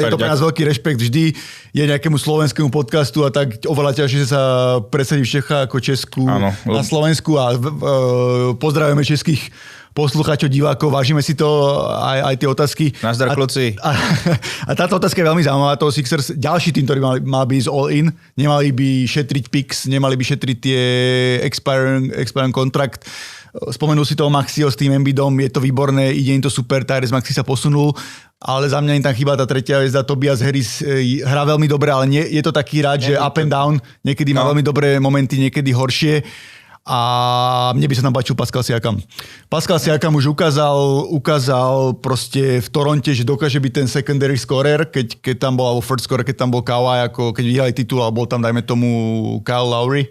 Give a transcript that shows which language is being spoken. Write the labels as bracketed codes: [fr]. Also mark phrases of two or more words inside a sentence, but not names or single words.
[sk] Je to pre nás veľký rešpekt. Vždy je nejakému slovenskému podcastu a tak oveľa ťažšie sa presadí v Čechách ako Česku na Slovensku a pozdravujeme českých poslucháčov, divákov, vážime si to, aj tie otázky. [cs] Nazdar, kluci. [sk] A táto otázka je veľmi zaujímavá. To Sixers, ďalší tým, ktorý mal byť all-in, nemali by šetriť picks, nemali by šetriť tie expiring kontrakt. Spomenul si toho Maxiho s tým Embidom, je to výborné, ide im to super, Tyrese Maxey sa posunul, ale za mňa im tam chýba tá tretia hviezda, Tobias Harris hrá veľmi dobre, ale je to taký hráč, že [en] up and down, [sk] niekedy má veľmi dobré momenty, niekedy horšie. A mne by sa tam páčil Pascal Siakam. Pascal Siakam už ukázal proste v Toronte, že dokáže byť ten [en] secondary scorer, [sk] keď tam bol, alebo [en] first scorer, [sk] keď tam bol Kawhi, ako keď vyhrali titul, alebo bol tam, dajme tomu, Kyle Lowry.